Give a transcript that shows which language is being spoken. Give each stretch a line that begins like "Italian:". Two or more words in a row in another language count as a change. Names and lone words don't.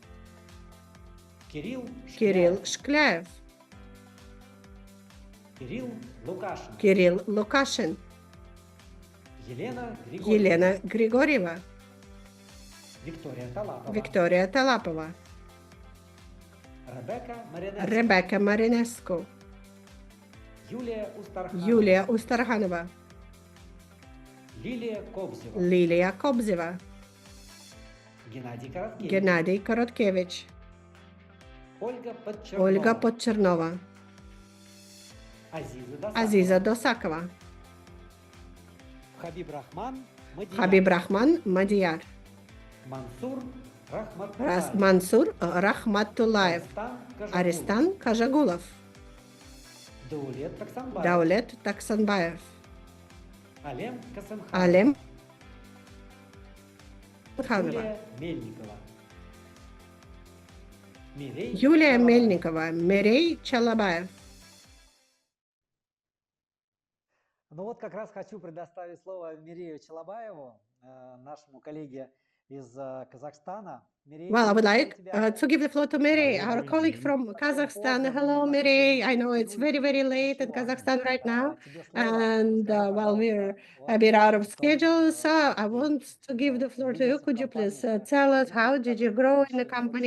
Russian: Kirill Shklyaev, Kirill Lukashin, Елена Grigorieva, Victoria Talapova, Rebecca Marinescu, Yulia Ustarhanova, Lilia Kobzeva, Gennady Korotkevich, Olga Podchernova, Aziza Dosakova, Habib Rahman Madiyar, Mansur Rahmatullayev, Aristan Kajagulov, Daulet Taksanbayev, Alem Khanova, Yulia Melnikova, Mirey Chalabаев. Ну вот как раз хочу предоставить слово Мирею Челобаеву, нашему коллеге из Казахстана.
English: Well, I would like to give the floor to Mirey, our colleague from Kazakhstan. Hello, Mirey. I know it's very, very late in Kazakhstan right now, and while we're a bit out of schedule, so I want to give the floor to you. Could you please tell us how did you grow in the company?